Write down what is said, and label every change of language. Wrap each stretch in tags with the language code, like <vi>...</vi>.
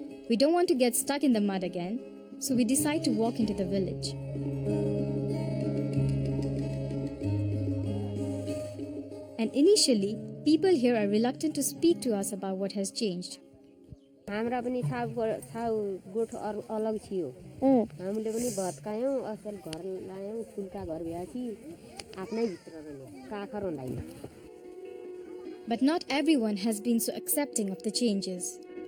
<en>We don't want to get stuck in the mud again, so we decide to walk into the village. And initially, people here are reluctant to speak to us about what has changed.</en> <ne>हाम्रा पनि छाउ गोठ अलग थियो हामीले पनि भत्कायौँ असल घर लायौँ फुलका घर भएपछि आफ्नै भित्र रहनु काखर हुँदैन</ne> <en>But not everyone has been so accepting of the changes.</en>